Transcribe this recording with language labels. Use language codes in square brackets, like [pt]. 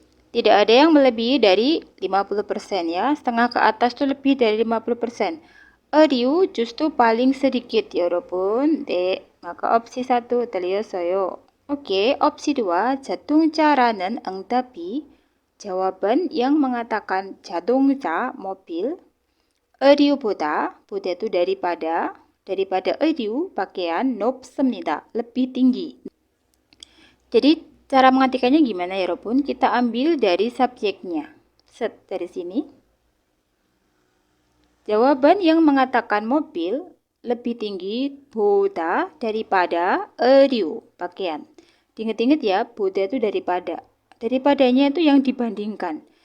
[id] Tidak ada yang melebihi dari 50% ya. Setengah ke atas itu lebih dari 50%. [ko] 의류 [id] justru paling sedikit, [ko] 여러분. 네. [id] Maka opsi 1 [ko] 틀렸어요. [id] Oke, opsi 2. [ko] 자동차라는 응답이 [id] jawaban yang mengatakan [ko] 자동차, [id] mobil. [ko] 의류보다, 보다 [id] itu daripada [ko] 의류, [id] pakaian, [ko] 높습니다. [id] Lebih tinggi. Jadi cara mengartikannya gimana, [ko] 여러분? [id] Kita ambil dari subjeknya. Set dari sini. Jawaban yang mengatakan mobil lebih tinggi boda daripada [ko] 의류, [id] pakaian. Ingat-ingat ya, boda itu daripada. Daripadanya itu yang dibandingkan.